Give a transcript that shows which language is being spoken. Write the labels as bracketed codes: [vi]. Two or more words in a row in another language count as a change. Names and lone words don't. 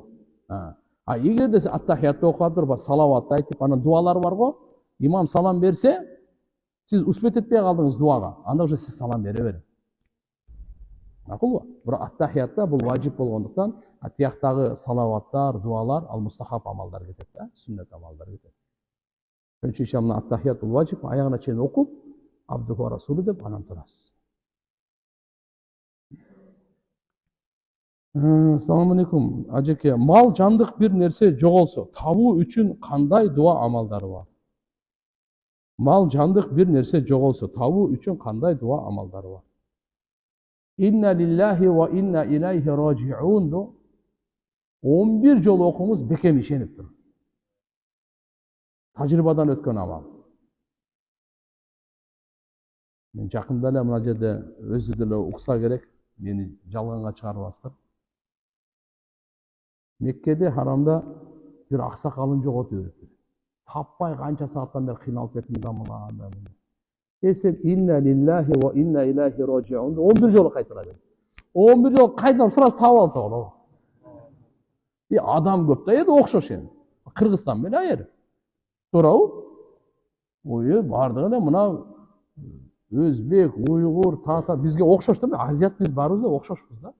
[ky] Эгерде сиз аттахиятты окуп туруп, салават айтып, анан дуалар бар го, имам салам берсе, сиз успет этпей калдыңыз дуага, анда уже сиз салам бере бериң. Макулбу? Бирок аттахиятта бул важип болгондуктан, тияктагы салаваттар, дуалар, ал мустахаб амалдар кетет да, сүннет амалдар кетет. Ошон аттахият бул важип, аягына чейин окуп, [ar] عبده ورسوله [ky] деп анан турасыз. [ar] السلام عليكم. [ky] Ajeke, mal жандык bir нерсе жоголсо, табуу үчүн кандай дуа амалдары бар? Mal жандык bir нерсе жоголсо, табуу үчүн кандай дуа амалдары бар? [ar] إنا لله وإنا إليه راجعون [ky] 11 жолу окуңуз бекем ишенип туруп. Тажрыйбадан өткөн амал. Мен жакында эле мына жерде өзү деле укса керек, мени жалганга чыгарбастыр. Меккеде харамда bir аксакалын жоготуп жүрүптүр. Таппай канча сааттан бери кыйналып кеттим дамылан. Сен [ar] إنا لله وإنا إليه راجعون [ky] 11 жолу кайтара бер. 11 жолу кайтарып сразу таап алса болобу? Адам көп да эди окшош эми. Кыргызстан менен айыр. Туурабы? Ой, бардыгы эле мына өзбек, уйгур, татар бизге окшош да, азиат биз баарыбыз да окшошпуз да.